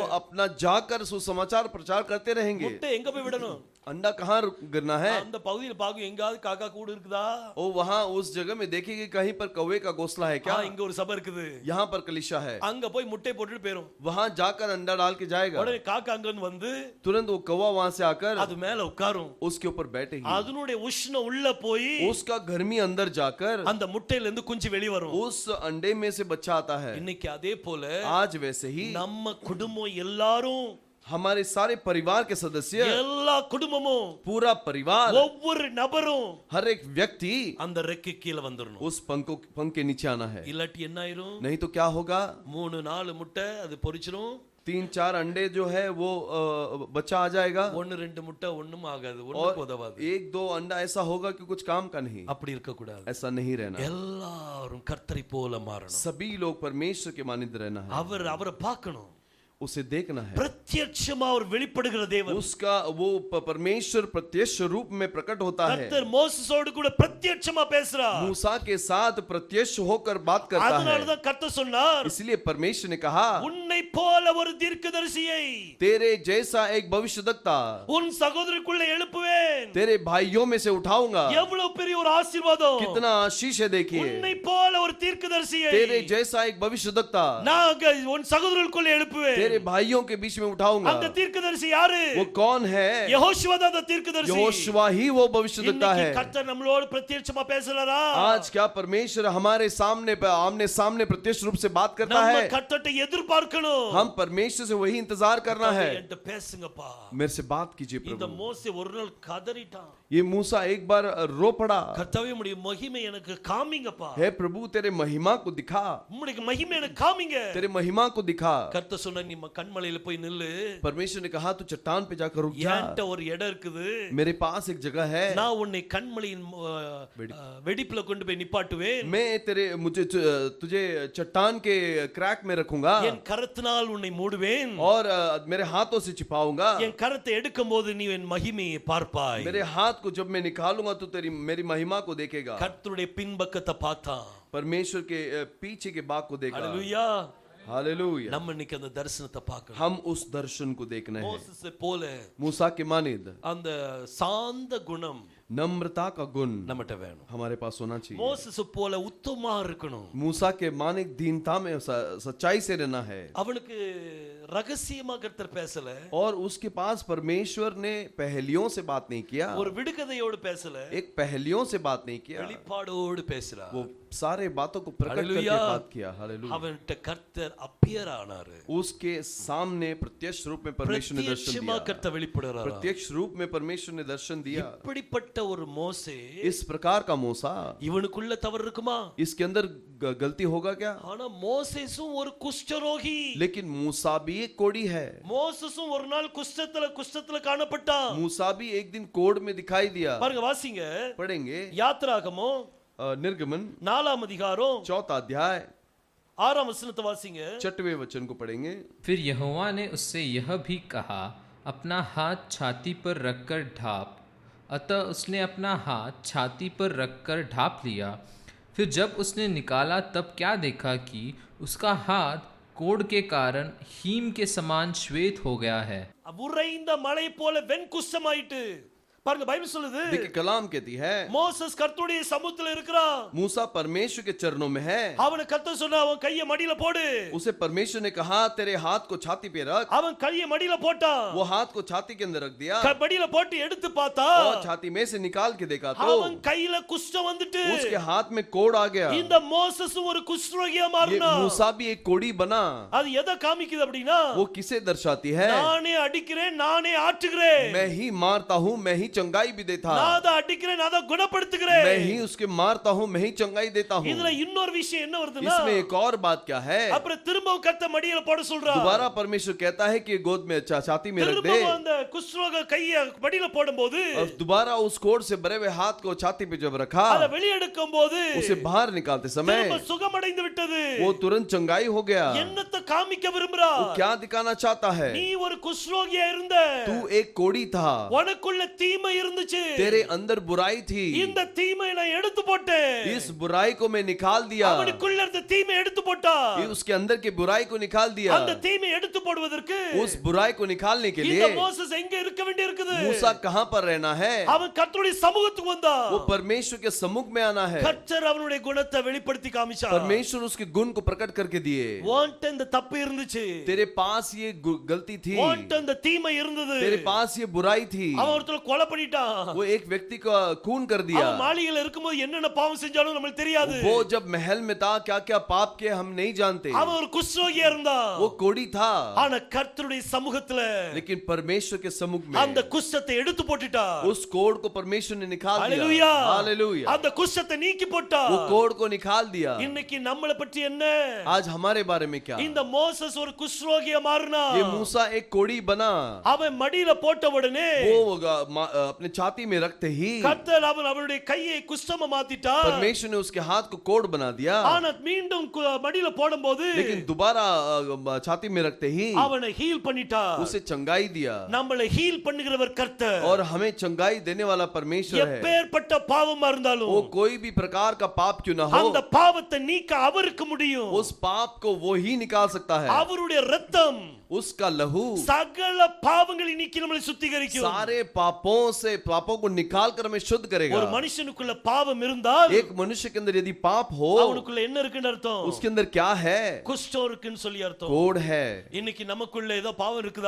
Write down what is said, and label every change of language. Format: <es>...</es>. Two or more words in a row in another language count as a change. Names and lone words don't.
<hi>अपना जाकर सुसमाचार प्रचार करते रहेंगे.</hi> <ta>முட்டை எங்க போய் விடணும்?</ta> <hi>अंडा कहाँ गिरना है?</hi> <ta>அந்த பகுதியில் பாக்கும் எங்காவது காக்கா கூடு இருக்குதா?</ta> <hi>ओ वहाँ उस जगह में देखेंगे कहीं पर कौवे का घोंसला है क्या?</hi> <ta>இங்க ஒரு சபை இருக்குது.</ta> <hi>यहाँ पर कलीसिया है.</hi> <ta>அங்க போய் முட்டை போட்டுட்டு போயிரும்.</ta> <hi>वहाँ जाकर अंडा डाल के जाएगा.</hi> <ta>உடனே காக்கா அங்க இருந்து வந்து</ta> <hi>तुरंत वो कौवा वहाँ से आकर</hi> <ta>அது மேல உட்காரும்.</ta> <hi>उसके ऊपर बैठेगी.</hi> <ta>அதனுடைய உஷ்ணம் உள்ள போய்</ta> <hi>उसका गर्मी अंदर जाकर</hi> <ta>அந்த முட்டையில இருந்து குஞ்சு வெளிய வரும்.</ta> <hi>उस अंडे में से बच्चा आता है.</hi> <ta>இன்னைக்கு அதே போல</ta> <hi>आज वैसे ही</hi> <ta>நம்ம குடும்பம் எல்லாரும்,</ta> <hi>हमारे सारे परिवार के सदस्य,</hi> <ta>எல்லா குடும்பமும்,</ta> <hi>पूरा परिवार,</hi> <ta>ஒவ்வொரு நபரும்</ta> <hi>हर एक व्यक्ति</hi> <ta>அந்த ரெக்கை கீழ வந்துறணும்.</ta> <hi>उस पंख के नीचे आना है.</hi> <ta>இல்லாட்டி என்ன ஆயிரும்?</ta> <hi>नहीं तो क्या होगा?</hi> <ta>3-4 முட்டை அது பொரிச்சிரும்.</ta> <hi>3-4 अंडे जो है वो बच्चा आ जाएगा.</hi> <ta>1-2 முட்டை ஒண்ணும் ஆகாது, ஒண்ணுக்கு உதவாது.</ta> <hi>1-2 अंडा ऐसा होगा कि कुछ काम का नहीं.</hi> <ta>அப்படி இருக்க கூடாது.</ta> <hi>ऐसा नहीं रहना.</hi> <ta>எல்லாரும் கர்த்தரை போல மாறணும்.</ta> <hi>सभी लोग परमेश्वर के मानित रहना है.</hi> <ta>அவரை பார்க்கணும்.</ta> <hi>उसे देखना है।</hi> <ta>பிரத்யட்சமா அவர் வெளிப்படுகிற தேவன்.</ta> <hi>उसका वो परमेश्वर प्रत्यक्ष रूप में प्रकट होता है।</hi> <ta>கர்த்தர் மோசேஸோடு கூட பிரத்யட்சமா பேசுறார்.</ta> <hi>मूसा के साथ प्रत्यक्ष होकर बात करता है।</hi> <ta>அதனால தான் கர்த்தர் சொன்னார்,</ta> <hi>इसलिए परमेश्वर ने कहा,</hi> <ta>உன்னை போல ஒரு தீர்க்கதரிசியை</ta> <hi>तेरे जैसा एक भविष्यद्वक्ता</hi> <ta>உன் சகோதரருக்குள்ள எழுப்புவேன்.</ta> <hi>तेरे भाइयों में से उठाऊंगा।</hi> <ta>எவ்வளவு பெரிய ஒரு ஆசீர்வாதம்.</ta> <hi>कितना आशीष है देखिए।</hi> <ta>உன்னை போல ஒரு தீர்க்கதரிசியை</ta> <hi>तेरे जैसा एक भविष्यद्वक्ता</hi> <ta>நான் உன் சகோதரருக்குள்ள எழுப்புவேன்.</ta> <hi>तेरे भाइयों के बीच में उठाऊंगा।</hi> <ta>அந்த தீர்க்கதரிசி யாரு?</ta> <hi>वो कौन है?</hi> <ta>யெகோஷுவா தான் அந்த தீர்க்கதரிசி.</ta> <hi>यहोशुआ ही वो भविष्यद्वक्ता है।</hi> <ta>கர்த்தர் நம்மளோடு பிரத்யட்சமா பேசுறாரா?</ta> <hi>आज क्या परमेश्वर हमारे सामने आमने सामने प्रत्यक्ष रूप से बात करता</hi> <ta>நம்ம</ta> <hi>है?</hi> <ta>கர்த்தரை எதிர்பார்க்கணும்.</ta> <hi>हम परमेश्वर से वही इंतजार करना है।</hi> <ta>என்கிட்ட பேசுங்கப்பா.</ta> <hi>मेरे से बात कीजिए</hi> <ta>இந்த</ta> <hi>प्रभु।</hi> <ta>மோசே ஒரு நாள் கதறிட்டான்.</ta> <hi>ये मूसा एक बार रो पड़ा,</hi> <ta>கர்த்தாவே உம்முடைய மகிமை எனக்கு காமிங்கப்பா.</ta> <hi>हे प्रभु तेरे महिमा को दिखा,</hi> <ta>உம்முடைய மகிமை எனக்கு காமிங்க.</ta> <hi>तेरे महिमा को दिखा।</hi> <ta>கர்த்தர் சொன்னா நீ கண்மலையில போய் நில்லு.</ta> <hi>परमेश्वर ने कहा तू चट्टान पे जाकर रुक जा।</hi> <ta>என்கிட்ட ஒரு இடம் இருக்குது.</ta> <hi>मेरे पास एक जगह है।</hi> <ta>நான் உன்னை கண்மலையின் வெடிப்புல கொண்டு போய் நிப்பாட்டுவேன்.</ta> <hi>मैं तुझे चट्टान के क्रैक में रखूंगा</hi> <ta>என் கரத்தினால் உன்னை மூடுவேன்.</ta> <hi>और मेरे हाथों से छिपाऊंगा।</hi> <ta>என் கரத்தை எடுக்கும்போது நீ என் மகிமையை பார்ப்பாய்.</ta> <hi>मेरे हाथ को जब मैं निकालूंगा तो मेरी महिमा को देखेगा।</hi> <ta>கர்த்தருடைய பின்பக்கத்தை பார்த்தான்.</ta> <hi>परमेश्वर के पीछे के भाग को देखा।</hi> <ta>ஹalleluya.</ta> <hi>हालेलुया।</hi> <ta>நம்ம இன்னைக்கு அந்த தரிசனத்தை பார்க்கணும்.</ta> <hi>हम उस दर्शन को देखना है।</hi> <ta>மோசேஸை போல</ta> <hi>मूसा के मानिद</hi> <ta>அந்த சாந்த குணம்</ta> <hi>नम्रता का गुण</hi> <ta>நம்மட்ட வேணும்.</ta> <hi>हमारे पास होना चाहिए।</hi> <ta>மோசேஸை போல உத்தமமா இருக்கணும்.</ta> <hi>मूसा के मानिक दीनता में सच्चाई से रहना है।</hi> <ta>அவனுக்கு ரகசியமா கர்த்தர் பேசல.</ta> <hi>और उसके पास परमेश्वर ने पहेलियों से बात नहीं किया,</hi> <ta>ஒரு விடுகதையோடு பேசல.</ta> <hi>एक पहेलियों से बात नहीं किया,</hi> <ta>வெளிப்பாடோடு பேசுறார்.</ta> <hi>वो सारे बातों को प्रकट करके हालेलुया। बात किया। हालेलुया।</hi> <ta>அவன்ட்ட கர்த்தர் அப்பியர் ஆனாரு.</ta> <hi>उसके सामने प्रत्यक्ष रूप में परमेश्वर ने दर्शन</hi> <ta>பிரத்யட்சமா</ta> <hi>दिया।</hi> <ta>கர்த்தர் வெளிப்படுறார்.</ta> <hi>प्रत्यक्ष रूप में परमेश्वर ने दर्शन दिया।</hi> <ta>இப்படிப்பட்ட ஒரு மோசே,</ta> <hi>इस प्रकार का मूसा,</hi> <ta>இவனுக்குள்ள தவறு இருக்குமா?</ta> <hi>इसके अंदर गलती होगा क्या?</hi> <ta>ஆனா மோசேஸும் ஒரு குஷ்டரோகி.</ta> <hi>लेकिन मूसा भी एक कोढ़ी है।</hi> <ta>மோசேஸும் ஒரு நாள் குஷ்டத்துல காணப்பட்டான்.</ta> <hi>मूसा भी एक दिन कोढ़ में दिखाई दिया।</hi> <ta>பாருங்க வாசிங்க.</ta> <hi>पढ़ेंगे</hi> <ta>யாத்ராகமம்</ta> <hi>निर्गमन</hi> <ta>4 அதிகாரம்</ta> <hi>4 अध्याय</hi> <ta>6 वचनத்தை வாசிங்க.</ta> <hi>6वें वचन को पढ़ेंगे। फिर यहोवा ने उससे यह भी कहा, अपना हाथ छाती पर रखकर ढाँप। अतः उसने अपना हाथ छाती पर रखकर ढाँप लिया। फिर जब उसने निकाला तब क्या देखा कि उसका हाथ कोढ़ के कारण हीम के समान श्वेत हो गया है।</hi> <ta>உறைந்த மலை போல வெண்குஷ்டமாயிட்டு. பாருங்க பைபிள் சொல்லுது.</ta> <hi>देखिए कलाम कहती है</hi> <ta>மோசேஸ் கர்த்தருடைய சமூகத்துல இருக்கிறான்.</ta> <hi>मूसा परमेश्वर के चरणों में है।</hi> <ta>அவன கர்த்தர் சொன்னா அவன் கையை மடியில போடு.</ta> <hi>उसे परमेश्वर ने कहा तेरे हाथ को छाती पे रख।</hi> <ta>அவன் கையை மடியில போட்டான்.</ta> <hi>वो हाथ को छाती के अंदर रख दिया</hi> <ta>மடியில போட்டு எடுத்து பார்த்தா</ta> <hi>और छाती में से निकाल के देखा तो</hi> <ta>அவன் கையில குஷ்டம் வந்துட்டு.</ta> <hi>उसके हाथ में कोढ़ आ गया।</hi> <ta>இந்த மோசேஸும் ஒரு குஷ்டரோகியா</ta> <hi>ये</hi> <ta>மாறினான்.</ta> <hi>मूसा भी एक कोढ़ी बना।</hi> <ta>அது எதை காமிக்குது அப்படினா,</ta> <hi>वो किसे दर्शाती है?</hi> <ta>நானே அடிக்கிறேன் நானே ஆற்றுகிறேன்.</ta> <hi>मैं ही मारता हूँ मैं ही चंगाई भी देता।</hi> <ta>நான் தான் அடிக்கிறேன் நான் தான் குணப்படுத்துகிறேன்.</ta> <hi>मैं ही उसके मारता हूँ मैं ही चंगाई देता हूँ।</hi> <ta>இதுல இன்னொரு விஷயம் என்ன வருதுன்னா,</ta> <hi>इसमें एक और बात क्या है?</hi> <ta>அப்புறம் திரும்பவும் கர்த்தர் மடியில போட சொல்றார்.</ta> <hi>दोबारा परमेश्वर कहता है कि गोद में छाती में रख दे।</hi> <ta>திரும்பவும் அந்த குஷ்டரோக கையை மடியில போடும்போது</ta> <hi>और दोबारा उस कोढ़ से भरे हुए हाथ को छाती पे जब रखा,</hi> <ta>அதை வெளியெடுக்கும்போது</ta> <hi>उसे बाहर निकालते समय</hi> <ta>திரும்ப சுகமடைந்து விட்டது.</ta> <hi>वो तुरंत चंगाई हो गया।</hi> <ta>என்னத்தை காமிக்க விரும்புறா?</ta> <hi>वो क्या दिखाना चाहता है?</hi> <ta>நீ ஒரு குஷ்டரோகியா இருந்த,</ta> <hi>तू एक कोढ़ी था,</hi> <ta>உனக்குள்ள தீமை இருந்துச்சு.</ta> <hi>तेरे अंदर बुराई थी,</hi> <ta>இந்த தீமையை நான் எடுத்து போட்டேன்.</ta> <hi>इस बुराई को मैं निकाल दिया।</hi> <ta>அவனுக்குள்ள இருந்த தீமை எடுத்து போட்டா.</ta> <hi>उसके अंदर की बुराई को निकाल दिया।</hi> <ta>அந்த தீமை எடுத்து போடுவதற்கு</ta> <hi>उस बुराई को निकालने के</hi> <ta>இந்த</ta> <hi>लिए</hi> <ta>மோசேஸ் எங்க இருக்க வேண்டியிருக்குது?</ta> <hi>मूसा कहां पर रहना है?</hi> <ta>அவன் கர்த்தருடைய சமூகத்துக்கு வந்தான்.</ta> <hi>वो परमेश्वर के सम्मुख में आना है।</hi> <ta>கர்த்தர் அவனுடைய குணத்தை வெளிப்படுத்தி காமிச்சார்.</ta> <hi>परमेश्वर उसके गुण को प्रकट करके दिए।</hi> <ta>உன்கிட்ட இந்த தப்பு இருந்துச்சு,</ta> <hi>तेरे पास ये गलती थी,</hi> <ta>உன்கிட்ட இந்த தீமை இருந்தது,</ta> <hi>तेरे पास ये बुराई थी।</hi> <ta>அவன் ஒருத்தரை கொலை பண்ணிட்டான்.</ta> <hi>वो एक व्यक्ति का खून कर दिया।</hi> <ta>அவன் மாளிகையில இருக்கும்போது என்னென்ன பாவம் செஞ்சாலும் நமக்கு தெரியாது.</ta> <hi>वो जब महल में था क्या क्या पाप किए हम नहीं जानते।</hi> <ta>அவன் ஒரு குஷ்டரோகியா இருந்தான்.</ta> <hi>वो कोढ़ी था,</hi> <ta>ஆனா கர்த்தருடைய சமூகத்துல</ta> <hi>लेकिन परमेश्वर के सम्मुख में</hi> <ta>அந்த குஷ்டத்தை எடுத்து போட்டுட்டான்.</ta> <hi>उस कोढ़ को परमेश्वर ने निकाल हालेलुया, दिया। हालेलुया।</hi> <ta>அந்த குஷ்டத்தை நீக்கி போட்டான்.</ta> <hi>वो कोढ़ को निकाल दिया।</hi> <ta>இன்னைக்கு நம்மளை பற்றி என்ன?</ta> <hi>आज हमारे बारे में क्या?</hi> <ta>இந்த மோசேஸ் ஒரு குஷ்டரோகியா மாறினா.</ta> <hi>ये मूसा एक कोढ़ी बना।</hi> <ta>அவன் மடியில போட்ட உடனே</ta> <hi>वो अपने छाती में रखते ही</hi> <ta>கர்த்தர் அவருடைய கையை குஷ்டமா மாத்திட்டார்.</ta> <hi>परमेश्वर ने उसके हाथ को कोड़ बना दिया,</hi> <ta>ஆனா மீண்டும் மடியில போடும்போது</ta> <hi>लेकिन दोबारा छाती में रखते ही</hi> <ta>அவனை ஹீல் பண்ணிட்டார்.</ta> <hi>उसे चंगाई दिया।</hi> <ta>நம்மளை ஹீல் பண்ணுகிறவர் கர்த்தர்.</ta> <hi>और हमें चंगाई देने वाला परमेश्वर है।</hi> <ta>எப்பேற்பட்ட பாவமா இருந்தாலும்</ta> <hi>वो कोई भी प्रकार का पाप क्यों ना हो,</hi> <ta>அந்த பாவத்தை நீக்க அவருக்கு முடியும்.</ta> <hi>उस पाप को वो ही निकाल सकता है।</hi> <ta>அவருடைய இரத்தம்</ta> <hi>उसका लहू</hi> <ta>சகல பாவங்களை நீக்கி நம்மை சுத்திகரிக்கும்.</ta> <hi>सारे पापों को निकाल कर हमें शुद्ध करेगा।</hi> <ta>ஒரு மனுஷனுக்குள்ள பாவம் இருந்தால்</ta> <hi>एक मनुष्य के अंदर यदि पाप हो,</hi> <ta>அவனுக்குள்ள என்ன இருக்குன்னு அர்த்தம்?</ta> <hi>उसके अंदर क्या है?</hi> <ta>குஷ்டம் இருக்குன்னு சொல்லி அர்த்தம்.</ta> <hi>कोड़ है।</hi> <ta>இன்னைக்கு நமக்குள்ள ஏதோ பாவம் இருக்குதா?</ta>